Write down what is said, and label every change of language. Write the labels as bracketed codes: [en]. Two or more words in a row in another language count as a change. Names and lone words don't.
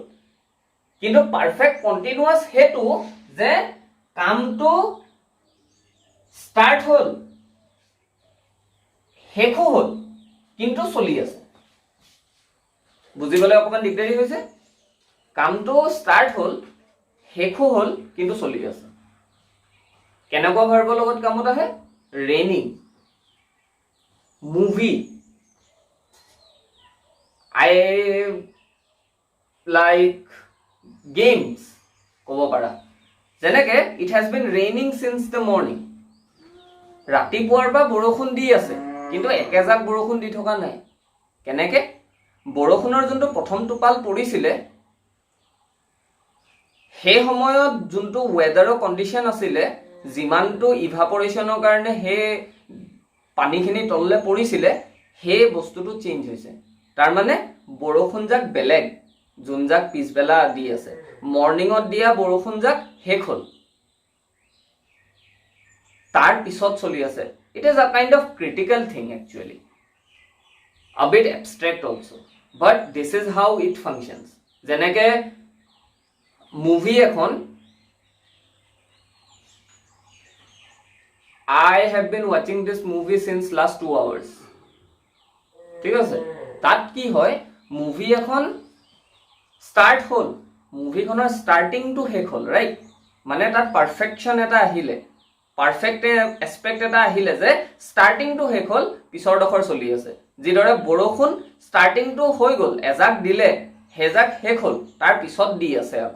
[as] কিন্তু [en] perfect continuous [as] হেতু যে কামটো স্টার্ট হল শেষো হ'ল কিন্তু চলি আছে বুজিবলৈ অকমান দিগদাৰি হৈছে কামটো ষ্টাৰ্ট হ'ল শেষো হ'ল কিন্তু চলি আছে কেনেকুৱা ভাৰ্বৰ লগত কামত আহে [en] raining movie I like games [as] ক'ব পাৰা যেনেকে [en] it has been raining since the morning [as] ৰাতিপুৱাৰ পৰা বৰষুণ দি আছে কিন্তু একেজাক বৰষুণ দি থকা নাই কেনেকে বৰষুণৰ যোনটো প্ৰথম টোপাল পৰিছিলে সেই সময়ত যোনটো ওয়েদাৰৰ কন্ডিশন আছিলে যিমানটো ইভাপৰেশনৰ কাৰণে হে পানীখিনি তললে পৰিছিলে সেই বস্তুটো চেঞ্জ হৈছে তাৰ মানে বৰষুণ জাক বেলেগ যোন জাক পিছবেলা দি আছে মৰ্নিংত দিয়া বৰষুণ জাক শেষ হ'ল তাৰ পিছত চলি আছে [en] it is a kind of critical thing actually a bit abstract also but this is how it functions [as] যেনেকে মুভি এখন [en] I have been watching this movie since last 2 hours [as] ঠিক আছে তাত কি হয় মুভি এখন স্টাৰ্ট হ'ল মুভিখনৰ ষ্টাৰ্টিংটো শেষ হ'ল ৰাইট মানে তাত পাৰফেকশন এটা আহিলে [en] perfect aspect [as] এটা আহিলে যে ষ্টাৰ্টিংটো শেষ হ'ল পিছৰ ডখৰ চলি আছে যিদৰে বৰষুণ ষ্টাৰ্টিংটো হৈ গ'ল এজাক দিলে হেজাক শেষ হ'ল তাৰ পিছত দি আছে আকৌ